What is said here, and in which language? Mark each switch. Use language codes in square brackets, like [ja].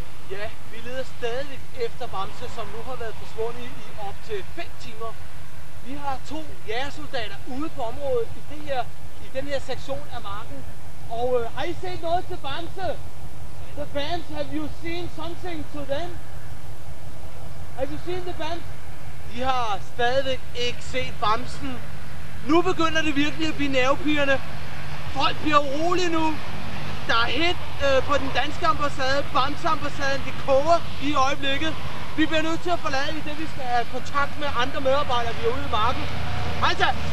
[da] Ja, vi leder stadig efter Bamse, som nu har været forsvundet i op til 5 timer. Vi har 2 jægersoldater ude på området i den her sektion af marken. Og har I set noget til Bamse? [en] The Bams, have you seen something to them? Have you seen the Bams? [da] De har stadigvæk ikke set Bamsen. Nu begynder det virkelig at blive nervepirrende. Folk bliver urolige nu. Der er hit på den danske ambassade, Bamse-ambassaden. Det koger i øjeblikket. Vi bliver nødt til at forlade i det, vi skal have kontakt med andre medarbejdere, vi er ude i marken. Hejsa!